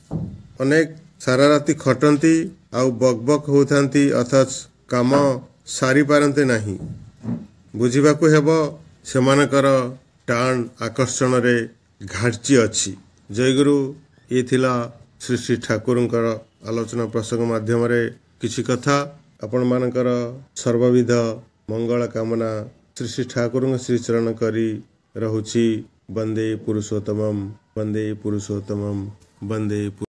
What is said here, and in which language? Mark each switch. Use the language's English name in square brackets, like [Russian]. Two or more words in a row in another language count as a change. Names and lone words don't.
[Odia] ଅନେକ ସାରା ରାତି ଖଟନ୍ତି ଆଉ ବକବକ ହେଉଥାନ୍ତି ଅଥଚ କାମ ସାରି ପାରନ୍ତି ନାହିଁ। ବୁଝିବାକୁ ହେବ ସେମାନଙ୍କର ଟାଣ ଆକର୍ଷଣ ରେ ଘାଟିଛି ଅଛି। ଜୟଗୁରୁ ଏ ଥିଲା ଶ୍ରୀ ଶ୍ରୀ ଠାକୁରଙ୍କର ଆଲୋଚନା ପ୍ରସଙ୍ଗ ମାଧ୍ୟମ ରେ କିଛି କଥା ଆପଣ ମାନଙ୍କର ସର୍ବବିଧ ମଙ୍ଗଳ କାମନା ଶ୍ରୀ ଶ୍ରୀ ଠାକୁରଙ୍କ ଶ୍ରୀ ଚରଣ କରି ରହୁଛି। [Sanskrit] वंदे पुरुषोत्तमम वंदे पुरुषोत्तमम वंदे